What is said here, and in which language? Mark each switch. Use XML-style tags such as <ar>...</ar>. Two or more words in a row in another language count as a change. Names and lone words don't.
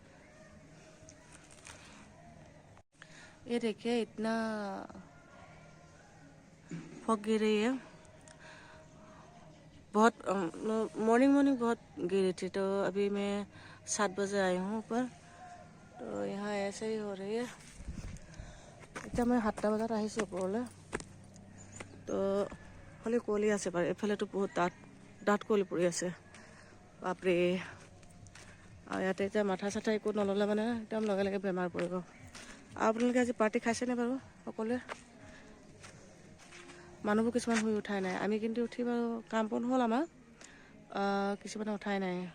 <hi>ये देखिए इतना फॉग गिर रही है, बहुत मॉर्निंग बहुत गिरी थी। तो अभी मैं 7 बजे आई हूँ ऊपर, तो यहाँ ऐसे ही हो रही है।</hi> <as>এতিয়া মই 7টা বজাত আহিছোঁ ওপৰলৈ, তো খালি কুঁৱলী আছে বাৰু, এফালেতো বহুত ডাঠ কুঁৱলী পৰি আছে, বাপৰে। আৰু ইয়াতে এতিয়া মাথা চাথা একো নল'লে মানে একদম লগে লগে বেমাৰ পৰিব। আৰু আপোনালোকে আজি পাৰ্টি খাইছেনে বাৰু সকলোৱে? মানুহবোৰ কিছুমান শুই উঠাই নাই, আমি কিন্তু উঠি বাৰু কাম বন হ'ল আমাৰ, কিছুমানে উঠাই নাই।</as>